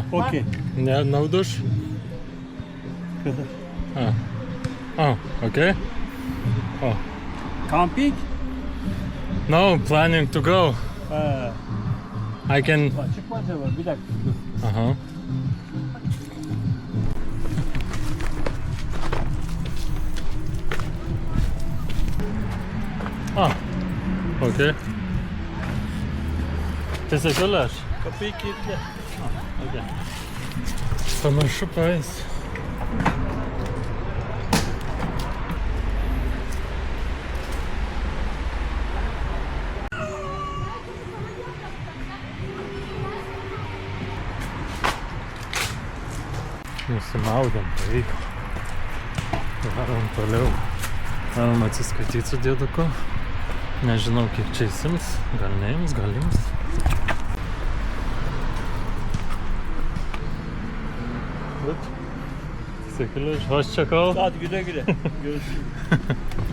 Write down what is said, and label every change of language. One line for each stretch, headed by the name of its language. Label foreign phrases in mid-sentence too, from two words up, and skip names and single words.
English: Okay.
Turkish: Ne, nauduş? Ha.
English: Oh, okay. Oh. Camping? No, planning to go. I can...
Turkish: Çıkmaz var. Bir dakika.
English: Aha. Ah, okay.
Turkish: Teşekkürler. Kapıyı kilitle.
Lithuanian: Okay. Panašu praeis. Nusimaudėm, pavyko. Varom toliau. Varom atsiskaityti su dėduku. Nežinau, kiek čia įsims. Gal neims, gal ims.
Turkish: Teşekkürler. Hoşça kal. Hadi güle güle. Görüşürüz.